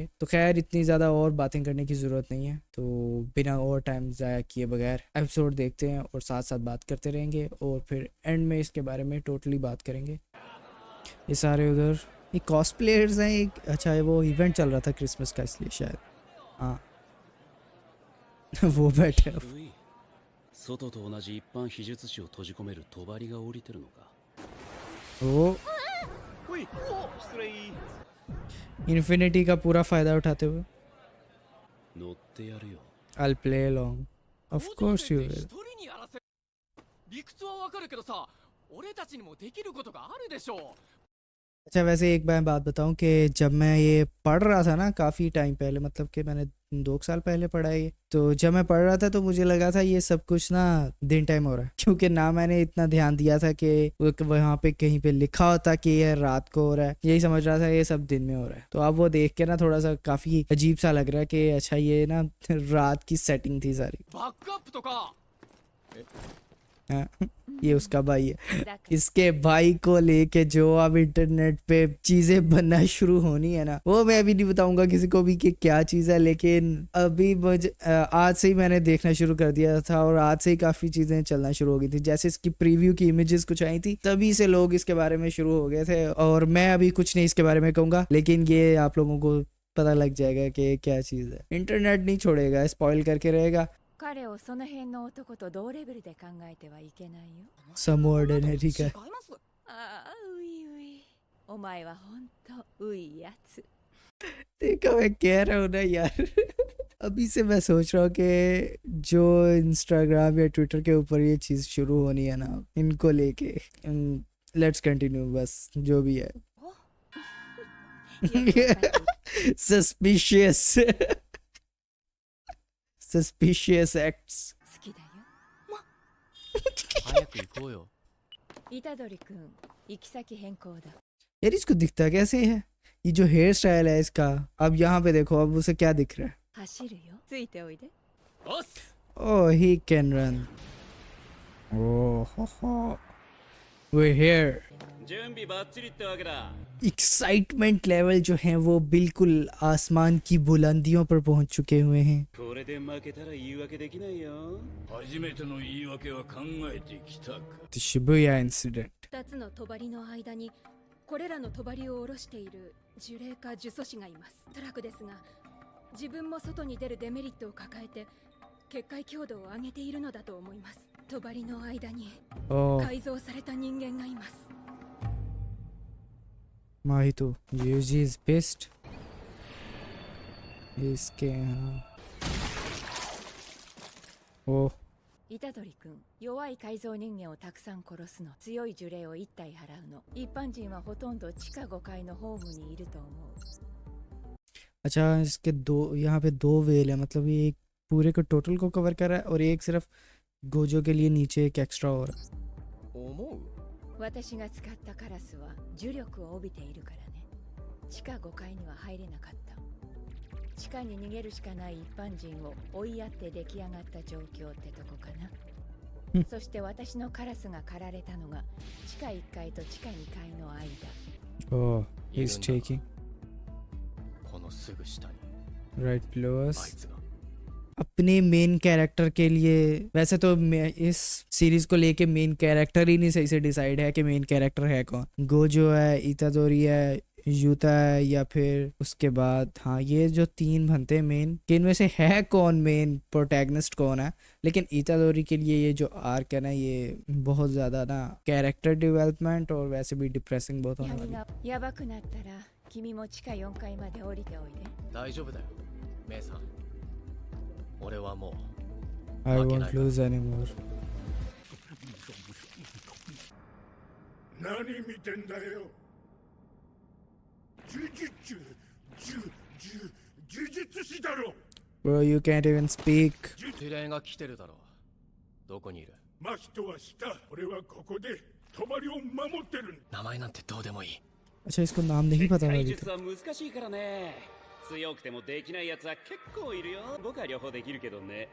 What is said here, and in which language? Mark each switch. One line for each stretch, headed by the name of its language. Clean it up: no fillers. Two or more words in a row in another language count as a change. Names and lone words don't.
Hindi: तो खैर इतनी ज़्यादा और बातें करने की ज़रूरत नहीं है, तो बिना और टाइम ज़ाया किए बगैर एपिसोड देखते हैं और साथ साथ बात करते रहेंगे और फिर एंड में इसके बारे में टोटली बात करेंगे। ये सारे उधर ये कॉस्प्लेयर्स हैं एक, अच्छा है वो इवेंट चल रहा था क्रिसमस का इसलिए शायद। हाँ वो बैठे हैं।
Japanese: 古い外と同じ一般秘術師を閉じ込める帳が降りてるのか。
Hindi: वो
Japanese: おい、失礼。
Hindi: इन्फिनिटी का पूरा फ़ायदा उठाते हुए
Japanese: 乗ってやるよ。
English: I'll play along of course you will।
Japanese: 一人にやらせ理屈はわかるけどさ、俺たちにもできることがあるでしょう。
Hindi: अच्छा वैसे एक मैं बात बताऊं कि जब मैं ये पढ़ रहा था ना काफ़ी टाइम पहले, मतलब कि मैंने 2 साल पहले पढ़ा है ये, तो जब मैं पढ़ रहा था तो मुझे लगा था ये सब कुछ ना दिन टाइम हो रहा है, क्योंकि ना मैंने इतना ध्यान दिया था कि वहाँ पे कहीं पे लिखा होता कि ये रात को हो रहा है, यही समझ रहा था ये सब दिन में हो रहा है। तो अब वो देख के ना थोड़ा सा काफ़ी अजीब सा लग रहा है कि अच्छा ये ना रात की सेटिंग थी सारी।
Japanese: バックアップとか
Hindi: हाँ, ये उसका भाई है। इसके भाई को लेके जो अब इंटरनेट पे चीजें बनना शुरू होनी है ना, वो मैं अभी नहीं बताऊंगा किसी को भी कि क्या चीज है, लेकिन अभी मुझे आज से ही मैंने देखना शुरू कर दिया था और आज से ही काफी चीजें चलना शुरू हो गई थी। जैसे इसकी प्रीव्यू की इमेजेस कुछ आई थी तभी से लोग इसके बारे में शुरू हो गए थे, और मैं अभी कुछ नहीं इसके बारे में कहूंगा, लेकिन ये आप लोगों को पता लग जाएगा कि क्या चीज है। इंटरनेट नहीं छोड़ेगा, स्पॉइल करके रहेगा।
Japanese: 彼をその辺の男と同レベルで考えてはいけないよ。
English: some ordinary का
Japanese: 違います。ああ、ういうい。お前はほんとういやつ。
Hindi: देखो मैं कह रहा हूँ ना यार अभी से मैं सोच रहा हूँ कि जो इंस्टाग्राम या ट्विटर के ऊपर ये चीज़ शुरू होनी है ना इनको लेके,
English: let's continue
Hindi: बस जो भी है।
Japanese: よくわかっている
English: suspicious suspicious acts.
Japanese: 好きだよ。早く行こうよ。虎杖くん、行き先変更だ。
Hindi: यार इसको दिखता कैसे है, ये जो
English: hair style
Hindi: है इसका, अब यहाँ पे देखो अब उसे क्या दिख रहा है।
Japanese: 走るよ。ついておいで。おっす。
English: Oh, he can run. Oh, ho, ho. We're here.
Japanese: 準備バッチリってわけだ。
English: excitement level
Hindi: जो है वो बिल्कुल आसमान की बुलंदियों पर पहुंच चुके हुए हैं।
Japanese: これで負けたら言い訳できないよ。初めての言い訳は考えてきたか。
English: The Shibuya incident.
Japanese: 2 つの帳の間にこれらの帳を下ろしている呪霊か呪詛師がいます。トラクですが、自分も外に出るデメリットを抱えて結界強度を上げているのだと思います。帳の間に
English: Oh,
Japanese: 改造された人間がいます。
English: Mahito. Yuji is pissed.
Hindi: इसके यहाँ ओह
Japanese: 虎杖くん、弱い改造人間をたくさん殺すの。強い呪霊を1体払うの。一般人はほとんど地下5階のホームにいると思う。
Hindi: अच्छा इसके दो यहाँ पे 2 वेल है, मतलब ये एक पूरे को टोटल को कवर कर रहा है और एक सिर्फ गोजो के लिए नीचे एक एक्स्ट्रा हो रहा है।
Japanese: 思う。私が使ったカラスは呪力を帯びているからね。地下5階には入れなかった。地下に逃げるしかない一般人を追いやって出来上がった状況ってとこかな。そして私のカラスが狩られたのが地下1階と地下2階の間。
English: Oh, he's taking
Japanese: このすぐ下に
English: right below
Japanese: あい
English: us.
Japanese: つが。
Hindi: अपने
English: main character
Hindi: के लिए वैसे तो इस सीरीज को लेके
English: main character
Hindi: ही नहीं सही से डिसाइड है कि
English: main character
Hindi: है कौन। गोजो है, इतादोरी है, यूता है, या फिर उसके बाद हाँ ये जो 3 बनते हैं मेन, कि इनमें से है कौन
English: main protagonist
Hindi: कौन है। लेकिन इतादोरी के लिए ये जो आर्क है ना ये बहुत ज़्यादा ना
English: character development
Hindi: और वैसे भी डिप्रेसिंग बहुत होने वाली है।
Japanese: 闇がやばくなったら君も地下4階まで降りておいで。大丈夫だよ、メイさん。俺はもう
English: I won't lose anymore.
Japanese: 何見てんだよ。呪術師だろ。
English: Bro, you can't even speak.
Japanese: 指令が来てるだろう。どこにいる？真人は下。俺はここで帳を守ってる。名前なんてどうでもいい。
Hindi: अच्छा इसको नाम नहीं पता था
Japanese: 体
Hindi: अभी
Japanese: 術は難しいからね。強くてもできないやつは結構いるよ。僕は両方できるけどね。